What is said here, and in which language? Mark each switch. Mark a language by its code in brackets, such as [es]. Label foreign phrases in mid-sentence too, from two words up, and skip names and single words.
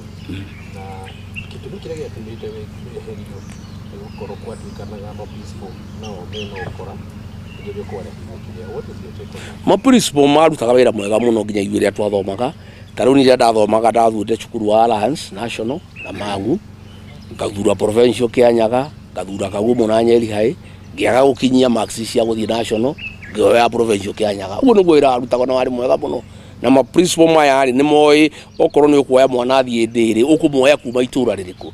[ki] na kitu kile gĩatũmĩte weherio gũkorwo kwandĩkanaga maprincipo nao mena ũkora ndio kwarekia [en] what is your take on that? [ki] Maprincipo marutaga wĩra mwega mũno nginya ithuĩ rĩrĩa twathomaga. Ta rĩu nĩrĩa ndathomaga ndathuurĩte cukuru wa Alliance National na Mang'u, ngathura provincial Kĩanyaga, ngathura Kagumo na Nyeri High, ngĩaga gũkinyia marks cia gũthiĩ national, ngĩoya provincial Kĩanyaga. Ũguo nĩguo wĩra warutagwo na warĩ mwega mũno. Na maprincipo maya nĩ moĩ okorwo nĩ ũkuoya mwana athiĩ ndĩrĩ ũkũmuoya kuma itũra rĩrĩkũ.